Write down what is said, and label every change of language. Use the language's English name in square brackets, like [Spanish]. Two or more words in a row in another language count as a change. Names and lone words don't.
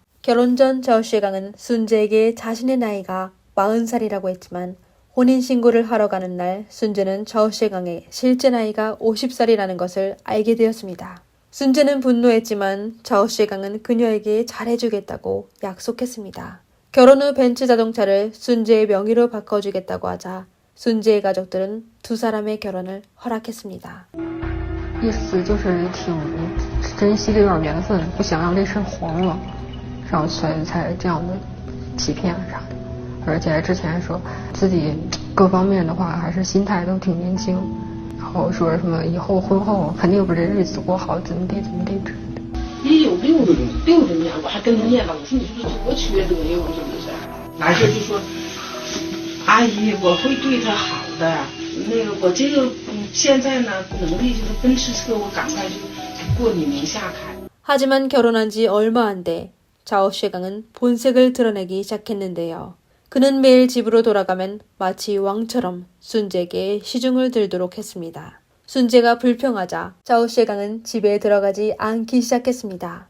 [Korean] 결혼 전 자오쉐강은 순재에게 자신의 나이가 40살이라고 했지만 혼인신고를 하러 가는 날 순재는 자오쉐강의 실제 나이가 50살이라는 것을 알게 되었습니다. 순재는 분노했지만 자오쉐강은 그녀에게 잘해주겠다고 약속했습니다. 결혼 후 벤츠 자동차를 순재의 명의로 바꿔주겠다고 하자 순재의 가족들은 두 사람의 결혼을 허락했습니다. [Chinese] 意思就是挺珍惜这段缘分，不想让这事黄了，然后所以才这样的欺骗啥的。而且之前说自己各方面的话还是心态都挺年轻，然后说什么以后婚后肯定不是日子过好，怎么地之类的。也有60年，我还跟他念叨，我说你说多缺德呀，我说这是。完事就说，阿姨，我会对他好的。那个我这个现在呢能力就是奔驰车，我赶快就过你名下开。 [Korean] 하지만 결혼한 지 얼마 안 돼 자오쉐강은 본색을 드러내기 시작했는데요. 그는 매일 집으로 돌아가면 마치 왕처럼 순재에게 시중을 들도록 했습니다. 순재가 불평하자 자오쉐강은 집에 들어가지 않기 시작했습니다.